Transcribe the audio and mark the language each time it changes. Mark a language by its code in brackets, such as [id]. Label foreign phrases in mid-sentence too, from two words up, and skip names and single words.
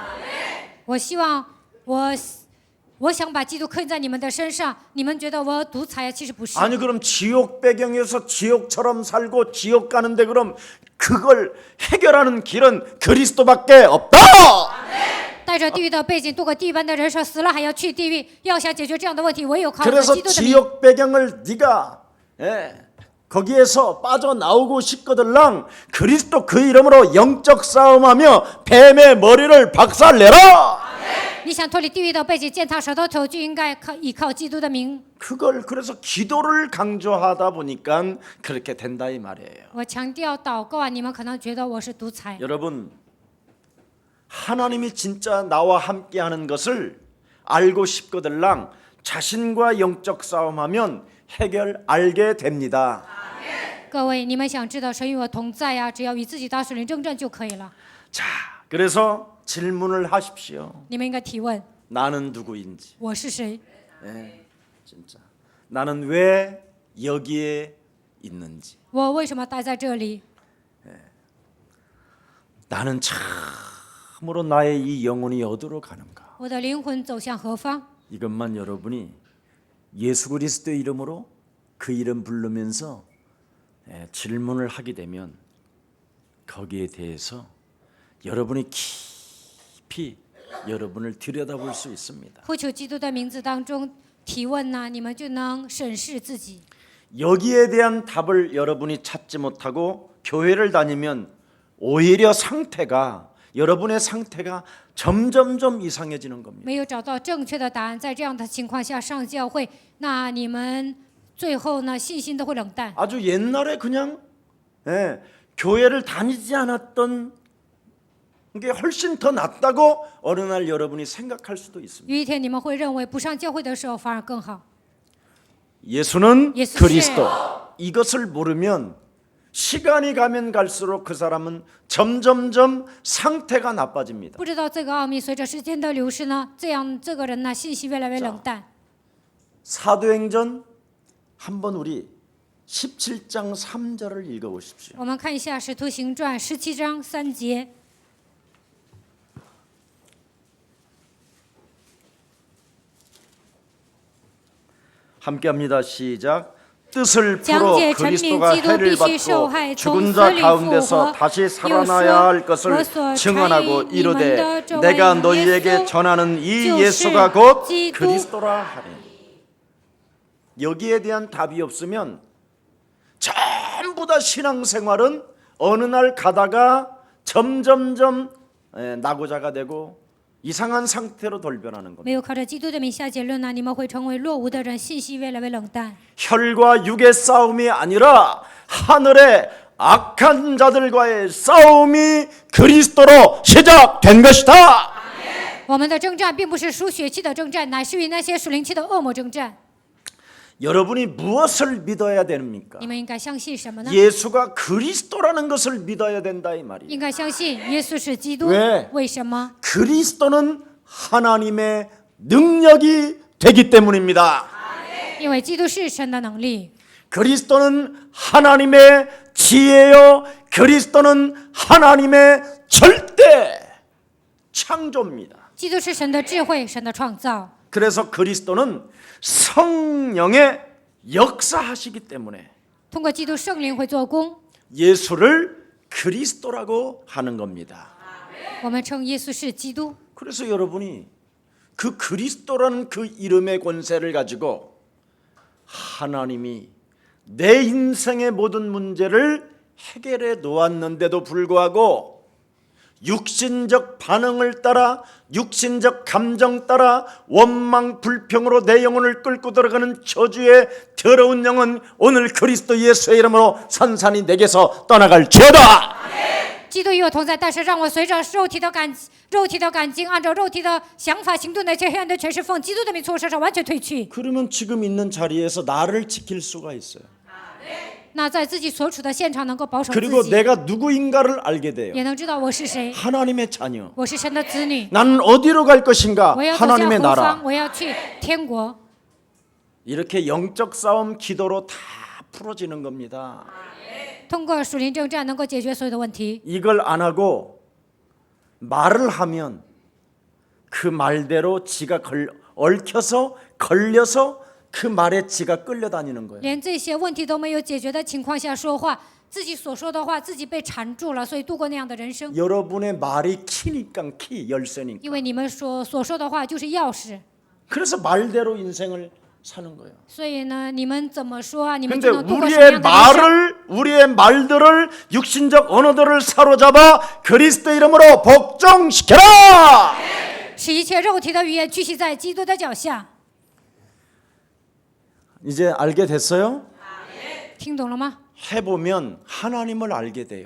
[zh] 我希望我想把基督刻印在你们的身上，你们觉得我独裁啊？其实不是。 [ko] 아니 그럼 지옥 배경에서 지옥처럼 살고 지옥 가는데 그럼 그걸 해결하는 길은 그리스도밖에 없다. [zh] 带着地狱的背景度过地狱般的人生，死了还要去地狱，要想解决这样的问题，唯有靠着 [ko] 그래서 [zh] 基督的名。 [ko] 지옥 배경을 네가 거기에서 빠져나오고 싶거들랑 그리스도 그 이름으로 영적 싸움하며 뱀의 머리를 박살내라. [zh] 你想脱离地狱的背脊践踏蛇的头，就应该依靠基督的名。 [ko] 그걸 그래서 기도를 강조하다 보니까 그렇게 된다 이 말이에요. [zh] 我强调祷告啊，你们可能觉得我是独裁。 [ko] 여러분, 하나님이 진짜 나와 함께하는 것을 알고 싶거들랑 자신과 영적 싸움하면 해결 알게 됩니다. [zh] 各位，你们想知道神与我同在呀、只要与自己打属灵征战就可以了。 [ko] 자, 그래서 질문을 하십시오. [zh] 你们应该提问： [ko] 나는 누구인지. [zh] 我是谁？ [ko] 네, 진짜. 나는 왜 여기에 있는지. [zh] 我为什么待在这里？ [ko] 나는 참으로 나의 이 영혼이 어디로 가는가. [zh] 我的灵魂走向何方？ [ko] 이것만 여러분이 예수 그리스도의 이름으로 그 이름 부르면서 질문을 하게 되면 거기에 대해서 여러분이 깊이 여러분을 들여다볼 수 있습니다. [zh] 呼求基督的名字当中提问呢、你们就能审视自己。 [ko] 여기에 대한 답을 여러분이 찾지 못하고 교회를 다니면 오히려 여러분의 상태가 점점점 이상해지는 겁니다. [zh] 没有找到正确的答案，在这样的情况下上教会，那你们最后呢信心都会冷淡。 [ko] 아주 옛날에 그냥 교회를 다니지 않았던 게 훨씬 더 낫다고 어느 날 여러분이 생각할 수도 있습니다. [zh] 有一天你们会认为不上教会的时候反而更好。 [ko] 예수는 예수 그리스도. 이것을 모르면 시간이 가면 갈수록 그 사람은 점점점 상태가 나빠집니다. [zh] 不知道这个奥秘，随着时间的流逝呢，这个人呢信息越来越冷淡。 [ko] 사도행전 한번 우리 17장 3절을 읽어보십시오. [zh] 我们看一下《使徒行传》17章3节。 [ko] 함께합니다. 시작. 뜻을 풀어 [zh] 讲解陈明 [ko] 그리스도가 [zh] 基督 [ko] 해를 [zh] 必须受 [ko] 받고 [zh] 害，从 [ko] 죽은 [zh] 死 [ko] 자 [zh] 里复 [ko] 가운데서 [zh] 活。 [ko] 다시 [zh] 又 [ko] 살아나야 [zh] 说 [ko] 할 것을 [zh] 我所 [ko] 증언하고 [zh] 传你们 [ko] 이르되 [zh] 的这位 [ko] 내가 [zh] 耶 [ko] 너희에게 [zh] 稣 [ko] 전하는 이 [zh] 就是 [ko] 예수가 곧 [zh] 基督。 [ko] 그리스도라 하니. 여기에 대한 답이 없으면 전부 다 신앙생활은 어느 날 가다가 점점점 낙오자가 되고 이상한 상태로 돌변하는 겁니다. [zh] 没有靠着基督的名下结论呢，你们会成为落伍的人，信息越来越冷淡。 [ko] 혈과 육의 싸움이 아니라 하늘의 악한 자들과의 싸움이 그리스도로 시작된 것이다. [zh] 我们的征战并不是属血气的征战，乃是与那些属灵气的恶魔征战。 [ko] 여러분이 무엇을 믿어야 됩니까? [zh] 你们应该相信什么呢？ [ko] 예수가 그리스도라는 것을 믿어야 된다 이 말이에요. [zh] 应该相信耶稣是基督。 [ko] 왜 [zh] 为什么？ [ko] 그리스도는 하나님의 능력이 되기 때문입니다. [zh] 因为基督是神的能力， [ko] 그리스도는 하나님의 지혜요. 그리스도는 하나님의 절대 창조입니다. [zh] 基督是神的智慧，神的创造。 [ko] 그래서 그리스도는 성령의 역사하시기 때문에 [zh] 通过基督圣灵会做工， [ko] 예수를 그리스도라고 하는 겁니다. [zh] 我们称耶稣是基督。 [ko] 그래서 여러분이 그 그리스도라는 그 이름의 권세를 가지고 하나님이 내 인생의 모든 문제를 해결해 놓았는데도 불구하고 육신적 반응을 따라 육신적 감정 따라 원망 불평으로 내 영혼을 끌고 들어가는 저주의 더러운 영은 오늘 그리스도 예수의 이름으로 산산이 내게서 떠나갈지어다. [zh] 基督与我同在，但是让我随着肉体的感情，按照肉体的想法行动，那些黑暗的权势奉基督的名从我身上完全退去。 [ko] 그러면 지금 있는 자리에서 나를 지킬 수가 있어요. [zh] 那在自己所处的现场能够保守 [ko] 그리고 [zh] 自己， [ko] 내가 누구인가를 알게 돼요. [zh] 也能知道我是谁， [ko] 하나님의 자녀. [zh] 我是神的子女， [ko] 나는 어디로 갈 것인가? [zh] 我要走向 [ko] 하나님의 [zh] 何 [ko] 나라. [zh] 方？我要去天国。 [ko] 이렇게 영적 싸움 기도로 다 풀어지는 겁니다. [zh] 通过属灵征战能够解决所有的问题。 [ko] 이걸 안 하고 말을 하면 그 말대로 지가 얽혀서 걸려서 그 말에 지가 끌려다니는 거예요. [zh] 连这些问题都没有解决的情况下说话，自己所说的话自己被缠住了，所以度过那样的人生。 [ko] 여러분의 말이 키니까 열쇠니까. [zh] 因为你们所说的话就是钥匙， [ko] 그래서 말대로 인생을 사는 거예요. [zh] 所以呢，你们怎么说，你们 [ko] 근데 [zh] 就能度过什么 [ko] 우리의 [zh] 样的人生。 [ko] 우리의 말들을 육신적 언어들을 사로잡아 그리스도 이름으로 복종시켜라. [zh] 使一切肉体的语言举起在基督的脚下。 [ko] 이제 알게 됐어요? [zh] 听懂了吗？ [ko] 해보면 하나님을 알게 돼요.